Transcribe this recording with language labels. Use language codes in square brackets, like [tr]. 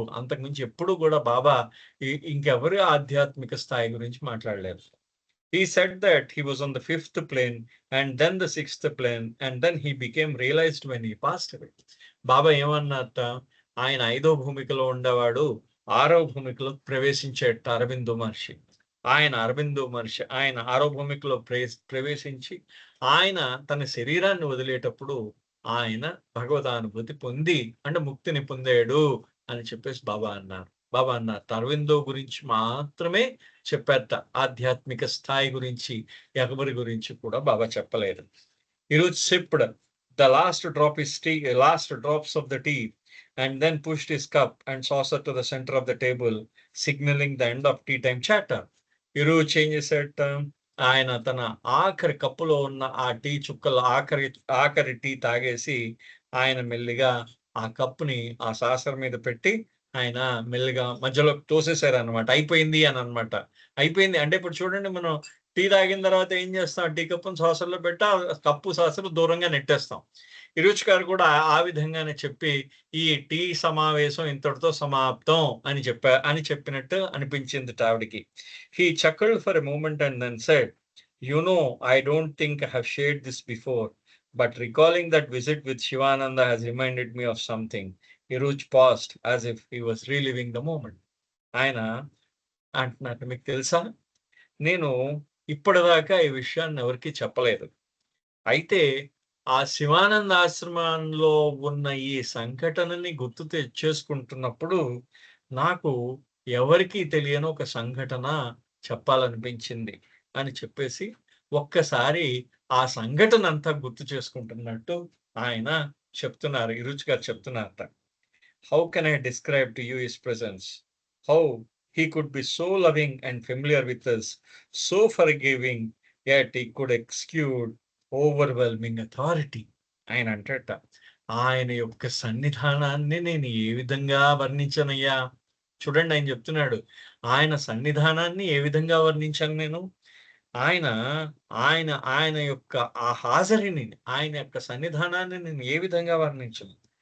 [te] అంతకుమించి ఎప్పుడు కూడా బాబా ఇంకెవరి ఆధ్యాత్మిక స్థాయి గురించి మాట్లాడలేరు. [en] He said that he was on the 5th plane and then the 6th plane and then he became realized when he passed away. [te] బాబా ఏమన్నట్ట, ఆయన 5వ భూమికలో ఉండేవాడు, 6వ భూమికలో ప్రవేశించేట అరబిందో మహర్షి. ఆయన 6వ భూమికలో ప్రవేశించి ఆయన తన శరీరాన్ని వదిలేటప్పుడు ఆయన భగవదానుభూతి పొంది అంటే ముక్తిని పొందాడు అని చెప్పేసి బాబా అన్నారు. అరవిందో గురించి మాత్రమే చెప్పారట. ఆధ్యాత్మిక స్థాయి గురించి ఎవరి గురించి కూడా బాబా చెప్పలేదు. [en] ఈరోజు sipped the last drops of the tea and then pushed his cup and saucer to the center of the table, signaling the end of tea time chatter. [te] ఈరోజు చేంజ్ చేసేట ఆయన తన ఆఖరి కప్పులో ఉన్న ఆ టీ చుక్కలు ఆఖరి టీ తాగేసి ఆయన మెల్లిగా ఆ కప్పుని ఆ సాసర్ మీద పెట్టి ఆయన మెల్లిగా మధ్యలో తోసేశారు అనమాట. అయిపోయింది అని అనమాట. అయిపోయింది అంటే ఇప్పుడు చూడండి, మనం టీ తాగిన తర్వాత ఏం చేస్తాం, టీ కప్పును సాసర్లో పెట్టి ఆ కప్పు సాసరు దూరంగా నెట్టేస్తాం. ఇరుచ్ గారు కూడా ఆ విధంగానే చెప్పి ఈ టీ సమావేశం ఇంతటితో సమాప్తం అని చెప్పినట్టు అనిపించింది ఆవిడికి. [en] He chuckled for a moment and then said, "You know, I don't think I have shared this before, but recalling that visit with Shivananda has reminded me of something." Iruj paused as if he was reliving the moment. [te] ఆయన అంటున్నట్టు, మీకు తెలుసా, నేను ఇప్పటిదాకా ఈ విషయాన్ని ఎవరికి చెప్పలేదు. అయితే ఆ శివానంద ఆశ్రమంలో ఉన్న ఈ సంఘటనని గుర్తు చేసుకుంటున్నప్పుడు నాకు ఎవరికీ తెలియని ఒక సంఘటన చెప్పాలనిపించింది అని చెప్పేసి ఒక్కసారి ఆ సంఘటన అంతా గుర్తు చేసుకుంటున్నట్టు ఆయన చెప్తున్నారు. ఇరుచి గారు చెప్తున్నారట. [en] How can I describe to you his presence? How he could be so loving and familiar with us, so forgiving, yet he could exude overwhelming authority. [te] ఆయన అంటట, ఆయన యొక్క సన్నిధానాన్ని నేను ఏ విధంగా వర్ణించనయ్యా? చూడండి ఆయన చెప్తున్నాడు. ఆయన సన్నిధానాన్ని ఏ విధంగా వర్ణించాను నేను? ఆయన, ఆయన ఆయన యొక్క ఆ హాజరిని, ఆయన యొక్క సన్నిధానాన్ని నేను ఏ విధంగా వర్ణించను?